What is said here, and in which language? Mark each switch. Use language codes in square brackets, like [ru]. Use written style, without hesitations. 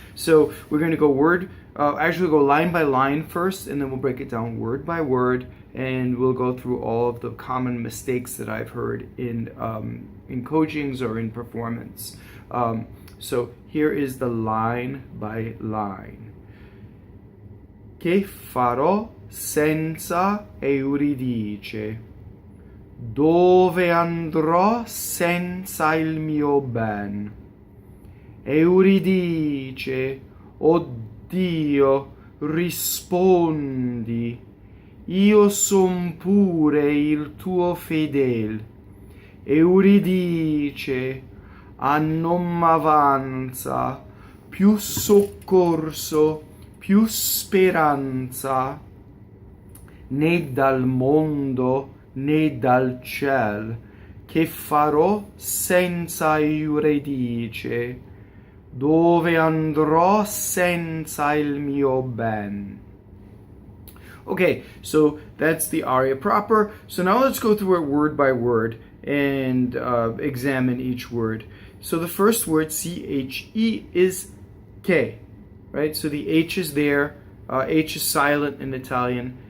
[en] So we're going to go go line by line first, and then we'll break it down word by word, and we'll go through all of the common mistakes that I've heard in coachings or in performance. So here is the line by line. [it] Che farò senza Euridice? Dove andrò senza il mio ben? Euridice, oh Dio, rispondi. Io son pure il tuo fedel. Euridice Ah non m'avanza, più soccorso, più speranza, né dal mondo né dal ciɛl, che farò senza Euridice, dove andrò senza il mio ben. [en] Okay, so that's the aria proper. So now let's go through it word by word and examine each word. So the first word, C-H-E, is che, right? So the H is there. H is silent in Italian.